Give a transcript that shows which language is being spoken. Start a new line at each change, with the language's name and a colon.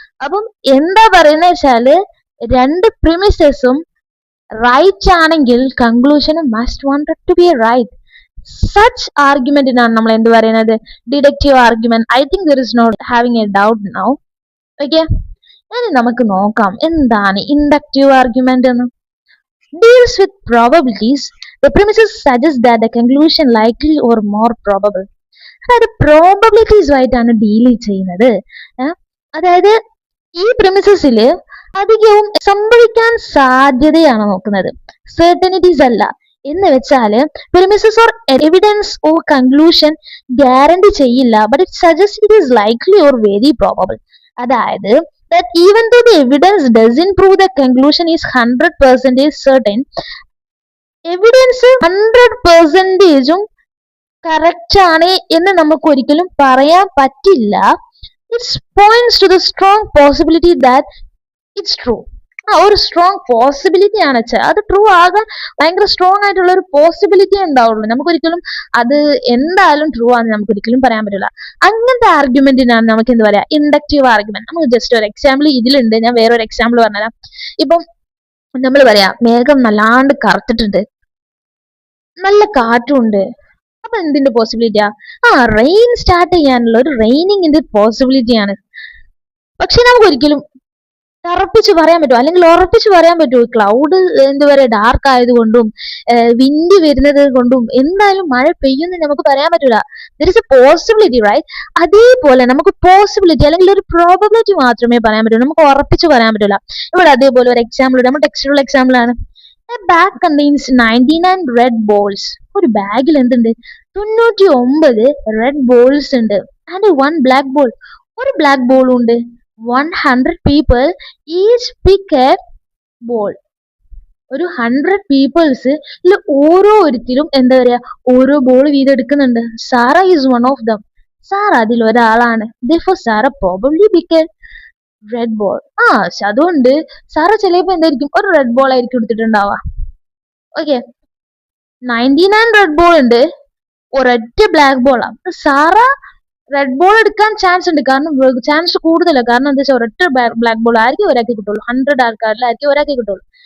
Malayalam: അപ്പം എന്താ പറയുന്നത് വെച്ചാല് രണ്ട് പ്രിമിസസും റൈറ്റ് ആണെങ്കിൽ കൺക്ലൂഷനും
English: Must wanted to be right.
Malayalam: Such ആർഗ്യുമെന്റിനാണ് നമ്മൾ എന്ത് പറയുന്നത്? Deductive argument.
English: I think there is not having a doubt now. Okay,
Malayalam: ഇനി നമുക്ക് നോക്കാം എന്താണ് ഇൻഡക്റ്റീവ് ആർഗ്യുമെന്റ് എന്ന്.
English: Deals with probabilities. The premises suggest that the conclusion likely or more probable.
Malayalam: അതായത് probabilities ആയിട്ടാണ് ഡീൽ ചെയ്യുന്നത്. അതായത് ഈ പ്രിമിസസിൽ അധികവും സംഭവിക്കാൻ സാധ്യതയാണ് നോക്കുന്നത്, സെർട്ടനിറ്റീസ് അല്ല. എന്ന് വെച്ചാല്
English: Premises or evidence or conclusion guarantee ചെയ്യില്ല, but it suggest it is likely or very probable. അതായത് that even though the evidence doesn't prove the conclusion is 100% certain, evidence
Malayalam: 100%ഉം correct ആണ് എന്ന് നമുക്ക് ഒരിക്കലും പറയാൻ പറ്റില്ല.
English: It points to the strong possibility that it's true.
Malayalam: ഒരു strong possibility ആണ് വെച്ചാൽ അത് ട്രൂ ആകാൻ ഭയങ്കര സ്ട്രോങ് ആയിട്ടുള്ള ഒരു പോസിബിലിറ്റി ഉണ്ടാവുള്ളൂ. നമുക്കൊരിക്കലും അത് എന്തായാലും ട്രൂ ആണെന്ന് നമുക്ക് ഒരിക്കലും പറയാൻ പറ്റില്ല. അങ്ങനത്തെ ആർഗ്യുമെന്റിനാണ് നമുക്ക് എന്താ പറയാ ഇൻഡക്റ്റീവ് ആർഗ്യുമെന്റ്. നമുക്ക് ജസ്റ്റ് ഒരു എക്സാമ്പിൾ ഇതിലുണ്ട്, ഞാൻ വേറൊരു എക്സാമ്പിൾ പറഞ്ഞുതരാം. ഇപ്പം നമ്മൾ പറയാം മേഘം നല്ലാണ്ട് കറുത്തിട്ടുണ്ട്, നല്ല കാറ്റുണ്ട്. അപ്പൊ എന്തിന്റെ പോസിബിലിറ്റിയാ? റെയിൻ സ്റ്റാർട്ട് ചെയ്യാനുള്ള ഒരു റെയിനിങ്ങിന്റെ പോസിബിലിറ്റിയാണ്. പക്ഷെ നമുക്ക് ഒരിക്കലും തറപ്പിച്ച് പറയാൻ പറ്റുമോ, അല്ലെങ്കിൽ ഉറപ്പിച്ച് പറയാൻ പറ്റുമോ? ക്ലൗഡ് എന്താ പറയുക ഡാർക്ക് ആയതുകൊണ്ടും വിൻഡ് വരുന്നത് കൊണ്ടും എന്തായാലും മഴ പെയ്യുമെന്ന് നമുക്ക് പറയാൻ പറ്റൂല.
English: There is a possibility right.
Malayalam: അതേപോലെ നമുക്ക് പോസിബിലിറ്റി അല്ലെങ്കിൽ ഒരു പ്രോബബിലിറ്റി മാത്രമേ പറയാൻ പറ്റൂ, നമുക്ക് ഉറപ്പിച്ച് പറയാൻ പറ്റില്ല. ഇവിടെ അതേപോലെ ഒരു എക്സാമ്പിൾ, നമ്മുടെ ടെക്സ്റ്റുള്ള എക്സാമ്പിൾ ആണ്.
English: A bag contains 99 red balls.
Malayalam: ഒരു ബാഗിൽ എന്തുണ്ട്? 99 റെഡ് ബോൾസ് ഉണ്ട്.
English: and one black ball,
Malayalam: ഒരു ബ്ലാക്ക് ബോളും ഉണ്ട്.
English: 100 people each pick a ball.
Malayalam: ഒരു 100 പീപ്പിൾസ് ഓരോരുത്തരും എന്താ പറയാ ഓരോ ബോൾ വീതം എടുക്കുന്നുണ്ട്.
English: Sara is one of them.
Malayalam: Sara അതിൽ ഒരാളാണ്.
English: Therefore Sara probably pick a red ball.
Malayalam: അതുകൊണ്ട് സാറ ചിലപ്പോ എന്തായിരിക്കും ഒരു റെഡ് ബോൾ ആയിരിക്കും എടുത്തിട്ടുണ്ടാവുക. ഓക്കെ, 99 റെഡ് ബോൾ ഉണ്ട്, ഒരൊറ്റ ബ്ലാക്ക് ബോളാ. സാറ റെഡ് ബോൾ എടുക്കാൻ ചാൻസ് ഉണ്ട്, കാരണം ചാൻസ് കൂടുതലാണ്. കാരണം എന്താ വെച്ചാൽ ഒരൊറ്റ ബ്ലാക്ക് ബോൾ ആയിരിക്കും ഒരാൾക്ക് കിട്ടുള്ളൂ, 100 ആൾക്കാരിലായിരിക്കും ഒരാൾക്ക് കിട്ടുള്ളൂ.